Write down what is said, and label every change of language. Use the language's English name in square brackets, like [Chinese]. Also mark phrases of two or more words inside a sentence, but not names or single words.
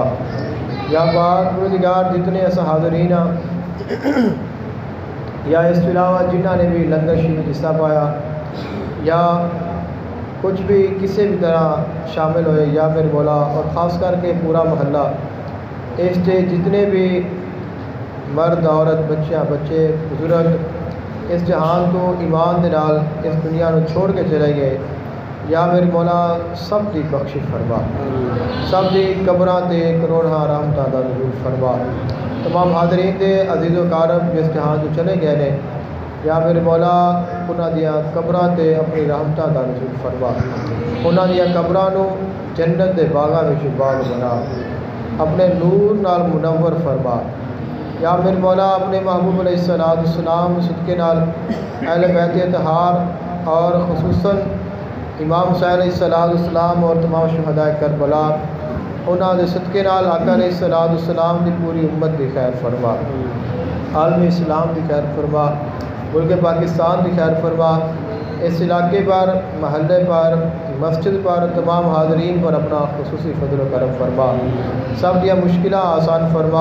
[Urdu] یا پاک پروردگار جتنے ایسا حاضرین یا اس کے علاوہ جنہوں نے بھی لنگر شریف میں حصہ پایا یا کچھ بھی کسی بھی طرح شامل ہوئے یا میرے مولا اور خاص کر کے پورا محلہ اس سے جتنے بھی مرد عورت بچے بزرگ اس جہان کو ایمان دے نال اس دنیا کو چھوڑ کے چلے گئے یا میرے مولا سب کی بخشش فرما، [Punjabi] سب کی قبراں تے کروڑاں رحمتاں دا نزول [Urdu] فرما. [Punjabi] تمام حاضرین دے عزیز و کارم جس جہان تو چلے گئے نے یا میرے مولا انہاں دیاں قبراں تے اپنی رحمتاں دا نزول فرما، انہاں دیاں قبراں نو جنت دے باغاں وچ باغ بنا، اپنے نور نال منور فرما. [Urdu] یا میرے مولا اپنے محبوب [Arabic] علیہ السلام [Urdu] صدقے نال اہل بیت اطہار اور خصوصاً امام حسین [Arabic] علیہ السلام [Urdu] اور تمام شہداء کربلا انہاں دے صدقے نال آقا [Arabic] علیہ السلام [Urdu] کی پوری امت کی خیر فرما، عالم اسلام کی خیر فرما، ملک پاکستان کی خیر فرما. اس علاقے پر محلے پر مسجد پر تمام حاضرین پر اپنا خصوصی فضل و کرم فرما، سب دیا مشکلات آسان فرما.